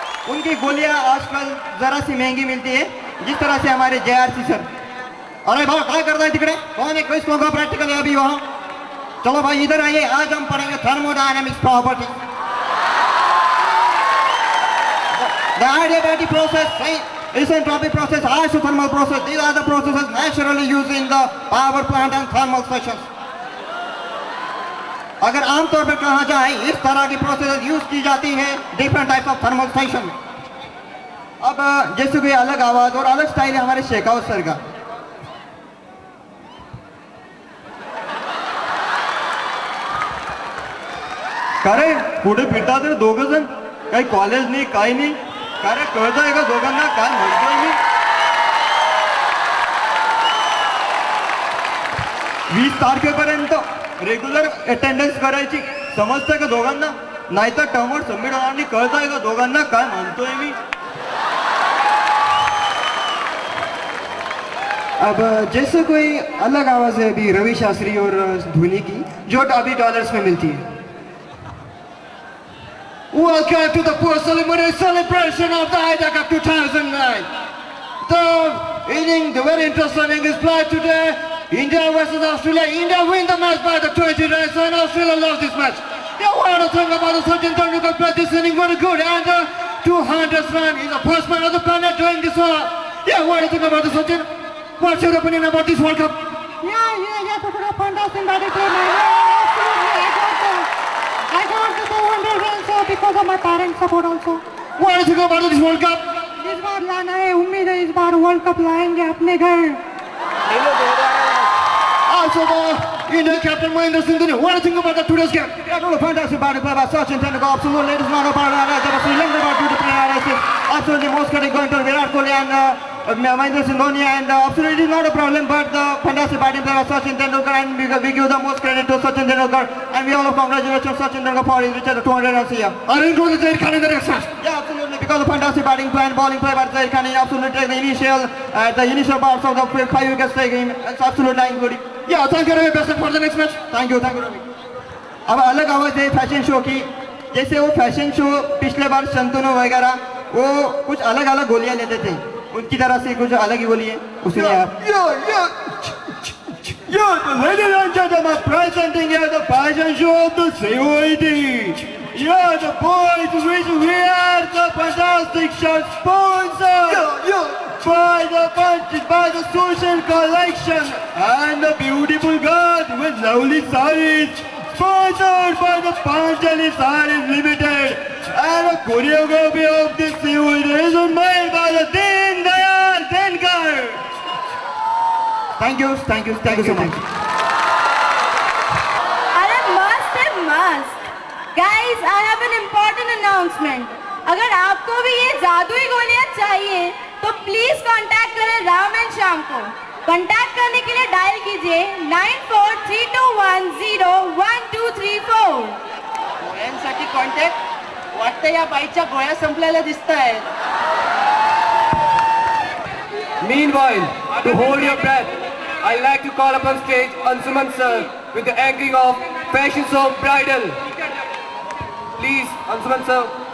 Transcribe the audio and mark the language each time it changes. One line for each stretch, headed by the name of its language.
Hindi: उनकी गोलियां आजकल जरा सी महंगी मिलती है, जिस तरह से हमारे JRC सर. अरे भाई क्या करता है तिकड़े, कौन है किसको का प्रैक्टिकल है अभी वहाँ. चलो भाई इधर आइए, आज हम पढ़ेंगे thermodynamics property.
English: The adiabatic process, isentropic process, isothermal process, these are the processes naturally used in the power plant and thermal stations.
Hindi: अगर आमतौर पर कहा जाए इस तरह की प्रोसेस यूज की जाती है different types of thermal station. अब जैसे कोई अलग आवाज और अलग स्टाइल है हमारे शेखावत सर का.
Marathi: अरे पुढे फिरतात रे दोघं जण, काही कॉलेज नाही काही नाही. अरे कळतंय का दोघांना काय म्हणतोय मी. 20 तारखेपर्यंत रेग्युलर अटेंडन्स करायची. समजतंय का दोघांना? नाहीतर टर्म सबमिट होणार नाही. कळतंय का दोघांना काय म्हणतोय मी.
Hindi: अब जैसे कोई अलग आवाज़ है अभी रवि शास्त्री और धोनी की जो अभी डॉलर्स में मिलती है.
English: Welcome to the post-ceremony celebration of the Ryder Cup 2009. The inning, the very interesting inning is played today. India versus Australia. India win the match by the 20 runs and Australia lost this match. Yeah, what do you think about the Sachin Tendulkar played this inning very good and 200 run. He's the first man on the planet doing this one. Yeah, what do you think about the Sachin? What's your opinion about this World Cup? Yeah, fantastic batting play, man. Absolutely, I got the 200 runs because of my parents' support also. What do you think about this World Cup?
Hindi: इस बार लाना है, उम्मीद है इस बार world cup लाएंगे अपने घर.
English: Also the Indian captain Mahendra Singh Dhoni. What do you think about the today's game? Yeah, no, fantastic batting play by Sachin Tendulkar. Absolutely, it is not about Sri Lanka about to play. Absolutely, most credit going to Virat Kohli and Mahendra Singh Dhoni, and absolutely it is not a problem. But the fantastic batting play by Sachin Tendulkar, and we give the most credit to Sachin Tendulkar, and we all congratulate Sachin Tendulkar for his return to 200 runs here. Are you going to Zaid Khan in the next match? Yeah, absolutely, because of fantastic batting play and bowling play by Zaid Khan, he absolutely take the initial parts of the 5 wickets taking. It's absolutely including. Yeah, thank you, Ravi. Best of luck for the next match. Thank you Ravi.
Hindi: अब अलग आवाज़ है fashion show की. जैसे वो fashion show पिछले बार शंतनु वगैरह वो कुछ अलग अलग गोलियां लेते थे, उनकी तरह से कुछ अलग ही गोली है उसमें आप.
English: Ladies and gentlemen, presenting here the fashion show of the COED. Yeah, the boys which we are the fantastic shirt sponsor. By the social collection and the beautiful girls with lovely sarees, sponsored by the Panchali Sarees Limited, and the choreography of this is made by the Deen Dayal Denkar. Thank you so much.
Hindi: अरे मस्त है मस्त.
English: Guys, I have an important announcement.
Hindi: अगर आपको भी ये जादुई गोलियां चाहिए तो प्लीज कांटेक्ट करें राम एंड श्याम को. कांटेक्ट करने के लिए डायल कीजिए 9432101234.
Marathi: गोळ्यांसाठी कॉन्टॅक्ट वाटतं या बाईच्या गोळ्या संपलेल्या दिसत आहेत.
English: Meanwhile, to hold your breath, I'd like to call upon stage Ansuman sir with the anchoring of Fashion Show Bridal. Please, Ansuman sir.